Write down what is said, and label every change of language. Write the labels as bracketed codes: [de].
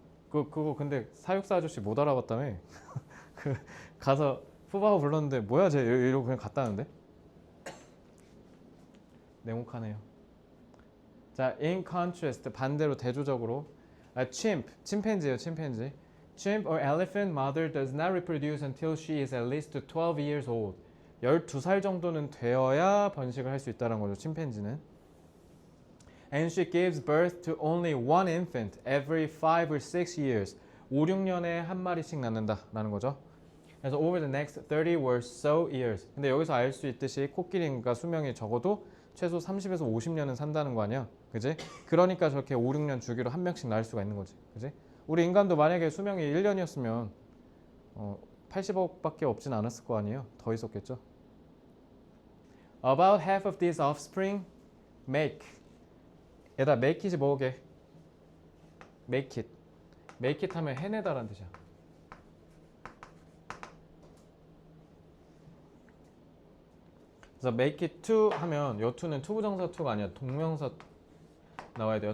[ko] 그거 근데 사육사 아저씨 못 알아봤다며. 그 가서 푸바오 불렀는데 뭐야 쟤 이러고 그냥 갔다는데. 냉혹하네요. 자, [en] in contrast [ko] 반대로 대조적으로 침팬지예요. 침팬지. [en] Chimp or elephant mother does not reproduce until she is at least 12 years old. [ko] 12살 정도는 되어야 번식을 할 수 있다는 거죠. 침팬지는. [en] And she gives birth to only one infant every 5 or 6 years. [ko] 5, 6년에 한 마리씩 낳는다라는 거죠. 그래서 [en] over the next 30 or so years. [ko] 근데 여기서 알 수 있듯이 코끼리가 수명이 적어도 최소 30에서 50년은 산다는 거 아니야? 그지? 그러니까 저렇게 5, 6년 주기로 한 명씩 낳을 수가 있는 거지. 그지? 우리 인간도 만약에 수명이 1년이었으면 80억밖에 없진 않았을 거 아니에요? 더 있었겠죠? [en] About half of these offspring make. [ko] 얘다 make it이 뭐게? [en] make it. [ko] make it 하면 해내다라는 뜻이야. 그래서 [en] make it to [ko] 하면 요 to는 투부정사 to가 아니야. 동명사 나와야 돼요.